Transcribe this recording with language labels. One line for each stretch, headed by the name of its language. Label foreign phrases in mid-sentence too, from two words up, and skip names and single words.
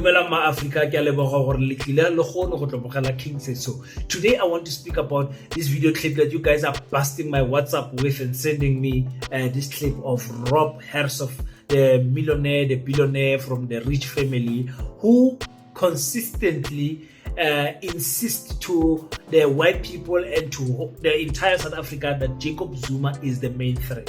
Tswana: Dumela ma Africa, ke a leboga gore le tlile le kgone go tlhobogela King Says So.
English: Today I want to speak about this video clip that you guys are busting my WhatsApp with and sending me this clip of Rob Hersof, the millionaire, the billionaire from the rich family, who consistently insist to the white people and to the entire South Africa that Jacob Zuma is the main threat.